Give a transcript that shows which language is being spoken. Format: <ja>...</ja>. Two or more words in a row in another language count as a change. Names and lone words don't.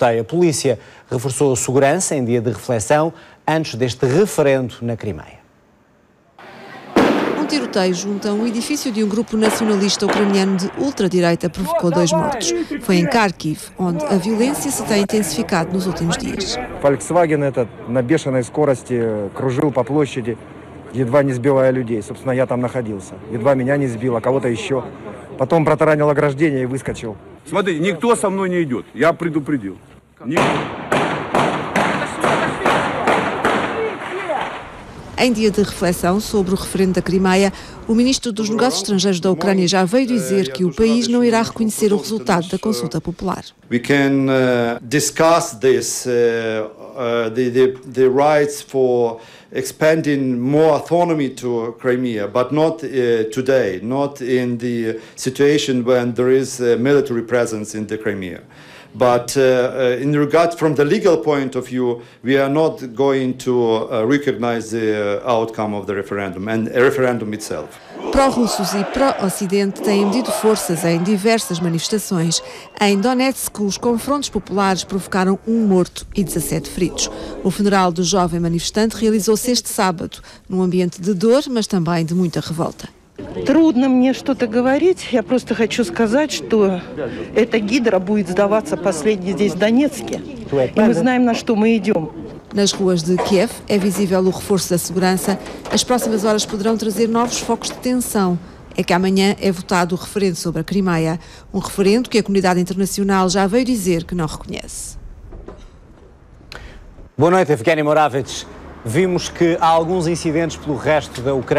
<pt>A polícia reforçou a segurança em dia de reflexão antes deste referendo na Crimeia. Um tiroteio junto a um edifício de um grupo nacionalista ucraniano de ultradireita provocou 2 mortos. Foi em Kharkiv, onde a violência se tem intensificado nos últimos dias.</pt> <ru>Volkswagen этот на бешеной скорости кружил по площади, едва не сбивая людей. Собственно, я там находился. Едва меня не сбил, а кого-то еще. Потом протаранил ограждение и выскочил. Смотри, никто со мной не идет. Я предупредил.</ru> <pt>Em dia de reflexão sobre o referendo da Crimeia, o ministro dos Negócios Estrangeiros da Ucrânia já veio dizer que o país não irá reconhecer o resultado da consulta popular.</pt> <en>We can discuss this, the rights for expanding more autonomy to Crimea, but not today, not in the situation when there is a military presence in the Crimea. But in regard from the legal point of view, we are not going to recognize the outcome of the referendum and a referendum itself.</en> <pt>Pró-russos e pró-ocidente têm medido forças em diversas manifestações. Em Donetsk, os confrontos populares provocaram 1 morto e 17 feridos. O funeral do jovem manifestante realizou-se este sábado, num ambiente de dor, mas também de muita revolta.</pt> <ru>Трудно мне что-то говорить. Я просто хочу сказать, что эта гидра будет сдаваться последней здесь в Донецке. И мы знаем, на что мы идем.</ru> <pt>Nas ruas de Kiev é visível o reforço da segurança. As próximas horas poderão trazer novos focos de tensão. É que amanhã é votado o referendo sobre a Crimeia. Um referendo que a comunidade internacional já veio dizer que não reconhece. Boa noite, Evgeny Moravets. Vimos que há alguns incidentes pelo resto da Ucrânia.</pt>